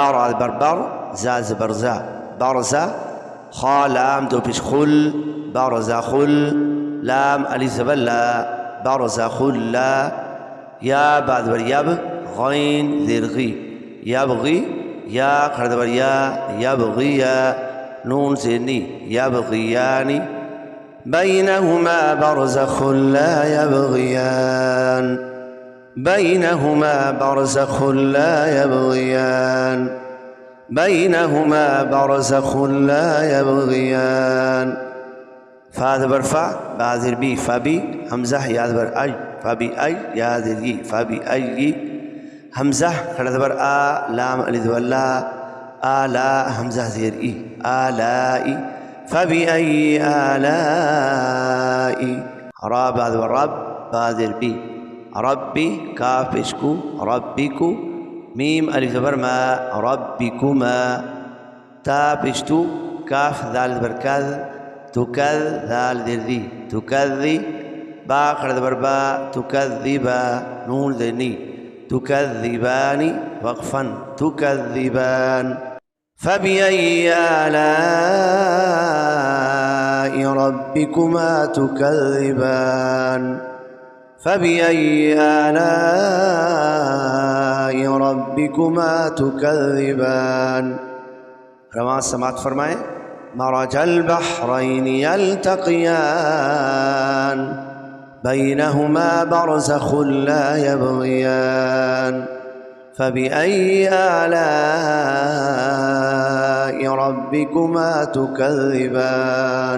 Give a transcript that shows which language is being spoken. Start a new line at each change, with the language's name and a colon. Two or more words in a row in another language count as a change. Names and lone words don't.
Urdu: را زبر بر، زا زبر زا، برزا، خا لام دو پیش خل، برزا خل، لام علی زبر لا، برزا خلا، یا با زبر یب، غین زیر غی، یبغی، یا کھڑ زبر یا، یبغیا، نون زیرنی، یبغیانی،
Arabic: بینہما برزخ لا یبغیان، بینہما برزخ لا یبغیان، بینہما برزخ لا یبغیان،
Urdu: فا زبر فا، با زیر بی، فبی، حمزہ یا زبر اج، فبی اج، یا زیر ی، فبی اجی، حمزہ کھڑا زبر آ، لام علی زبر لا، آلا، حمزہ زیر ای، آلائی، فبی ای آلائی، را با زبر رب، با زیر بی، ربی، کاف پیشکو، ربکو، میم علی زبر ما، ربکما، تا پیشتو، کاف ذال زبر کذ، تکذ، ذال زیر ذی، تکذی، با کھڑا زبر با، تکذبا، نون ذنی، تکذبانی، وقفاً، تکذبان،
Arabic: فبأي آلاء ربكما تكذبان، فبأي آلاء ربكما تكذبان۔
Urdu: رواں سماعت فرمائیں۔
Arabic: مرج البحرین یلتقیان، بینہما برزخ لا یبغیان، فبأي آلاء ربكما تكذبان۔